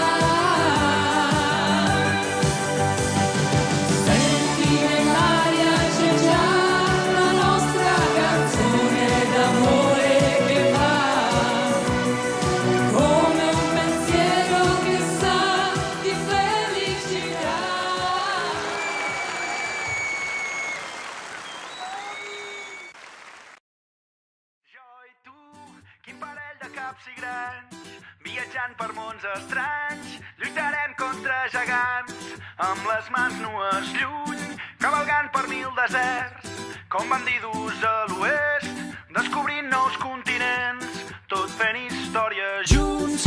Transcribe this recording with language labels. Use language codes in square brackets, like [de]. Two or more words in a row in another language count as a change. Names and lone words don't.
[it] Senti nell'aria c'è già la nostra canzone d'amore che va come un pensiero che sa di felicità. [ca] Jo i tu, quin parell de caps i grans, viatjant per mons estranys, lluitarem contra gegants, amb les mans nues lluny, cavalgant per 1000 deserts, com bandidus a l'oest, descobrint nous continents, tot fent història junts.